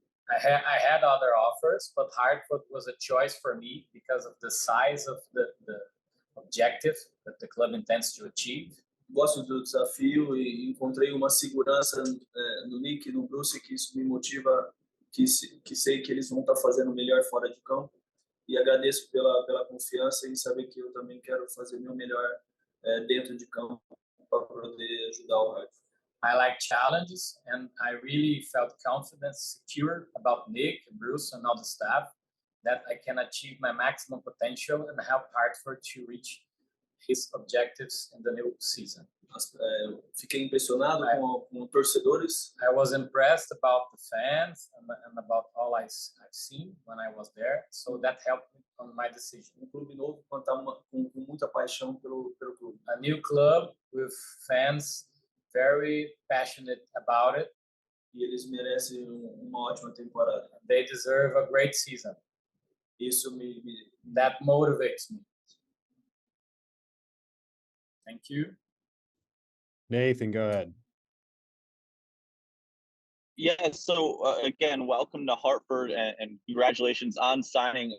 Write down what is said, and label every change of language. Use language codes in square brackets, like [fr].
[en] I had other offers, but Hartford was a choice for me because of the size of the objective that the club intends to achieve. [pt] Gosto do desafio e encontrei uma segurança no Nick e no Bruce que isso me motiva, que sei que eles vão estar fazendo o melhor fora de campo. E agradeço pela confiança em saber que eu também quero fazer meu melhor dentro de campo para poder ajudar o Hartford. [en] I like challenges, and I really felt confident, secure about Nick, Bruce, and all the staff that I can achieve my maximum potential and help Hartford to reach his objectives in the new season. [pt] Fiquei impressionado com torcedores. [en] I was impressed about the fans and about all I've seen when I was there, so that helped me on my decision. [pt] Clube novo com muita paixão pelo clube. [en] A new club with fans very passionate about it. [pt] E eles merecem uma ótima temporada. [en] They deserve a great season. [pt] Isso [en] that motivates me. Thank you. Nathan, go ahead. Yeah, so again, welcome to Hartford and congratulations on signing.